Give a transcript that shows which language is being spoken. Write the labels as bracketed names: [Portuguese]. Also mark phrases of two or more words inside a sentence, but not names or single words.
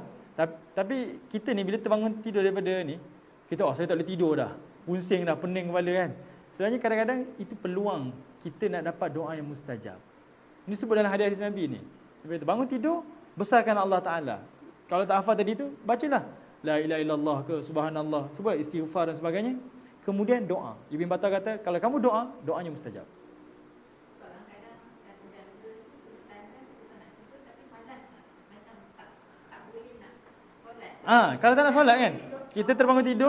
[Malay] Tapi kita ni bila terbangun tidur daripada ni, kita saya tak boleh tidur dah, pusing dah, pening kepala kan. Sebenarnya kadang-kadang itu peluang kita nak dapat doa yang mustajab. Ini sebut dalam hadis Nabi ni. Bila bangun tidur, besarkan Allah Taala. Kalau tak hafal tadi tu, bacalah [Arabic] لا إله إلا الله [Malay] ke subhanallah, sebut istighfar dan sebagainya. Kemudian doa. Ibn Battal kata, kalau kamu doa, doanya mustajab. Kadang-kadang jaga tanda nak tidur tapi malas macam tak boleh nak solat. Kalau tak nak solat kan, kita terbangun tidur.